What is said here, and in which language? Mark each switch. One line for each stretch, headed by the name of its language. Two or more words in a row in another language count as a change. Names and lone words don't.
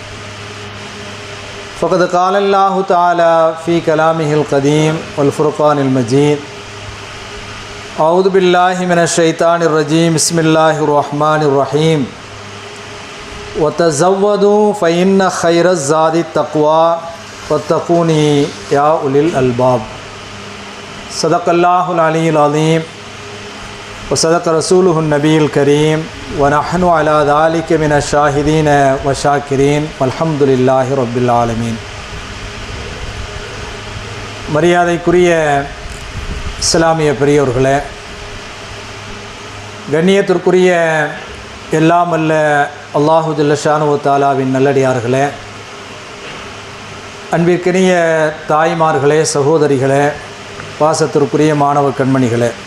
Arabic: فقد قال الله تعالى في كلامه القديم والفرقان المجيد أعوذ بالله من الشيطان الرجيم بسم الله الرحمن الرحيم وتزودوا فإن خير الزاد التقوى واتقوني يا أولي الألباب. صدق الله العلي العظيم وصدق رسوله النبي الكريم ونحن على ذلك من الشاهدين والشاكرين والحمد لله رب العالمين.
Tamil: மரியாதைக்குரிய இஸ்லாமிய பெரியோர்களே, கண்ணியத்திற்குரிய எல்லாம் வல்ல
Arabic: الله جل شانه
Tamil: தஆலாவின் நல்லடியார்களே, அன்பிற்கினிய தாய்மார்களே, சகோதரிகளே, பாசத்திற்குரிய மாணவ கண்மணிகளே,